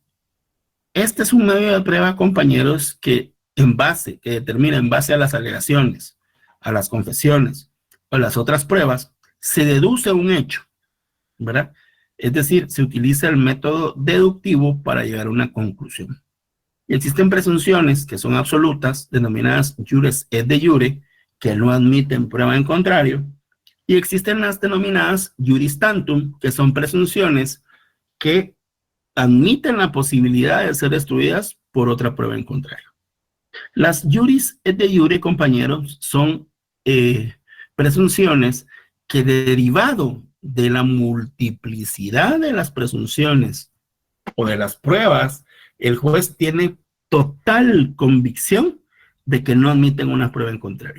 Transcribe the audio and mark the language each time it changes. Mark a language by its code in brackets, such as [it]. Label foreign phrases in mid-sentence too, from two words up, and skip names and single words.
[es] Este es un medio de prueba, compañeros, que determina en base a las alegaciones, a las confesiones o a las otras pruebas, se deduce un hecho, ¿verdad? Es decir, se utiliza el método deductivo para llegar a una conclusión. Y existen presunciones que son absolutas, denominadas [la] iures et de jure, [es] que no admiten prueba en contrario, y existen las denominadas [la] iuris tantum, [es] que son presunciones que admiten la posibilidad de ser destruidas por otra prueba en contrario. [la] Las iuris et de jure, [es] compañeros, son presunciones que, derivado de la multiplicidad de las presunciones o de las pruebas, el juez tiene total convicción de que no admiten una prueba en contrario.